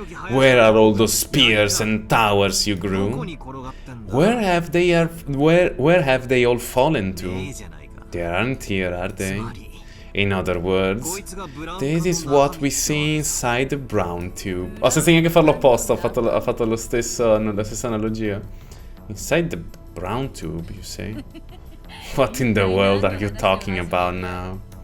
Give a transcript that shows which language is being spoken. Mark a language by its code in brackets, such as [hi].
[en] Where are all those spears and towers you grew? Where have they all fallen to? They aren't here, are they? In other words, this is what we see inside the brown tube. [it] Oh, senza neanche farlo apposta, ha fatto la stessa analogia. [en] Inside the brown tube, you say? What in the world are you talking about now?